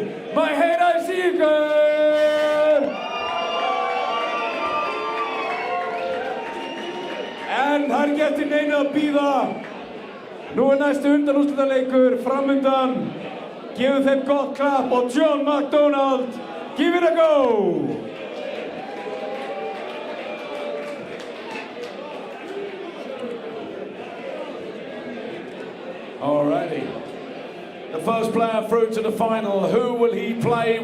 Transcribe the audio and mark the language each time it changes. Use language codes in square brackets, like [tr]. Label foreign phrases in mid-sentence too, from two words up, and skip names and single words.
[is] Má ég heyra þessi ykkur! En það er ekki eftir neinu að bíða. Nú er næstu undanúrslitaleikur framundan. Gefum þeim gott klapp og John McDonald, [en] give it a go! Alrighty. The first player through to the final. Who will he play?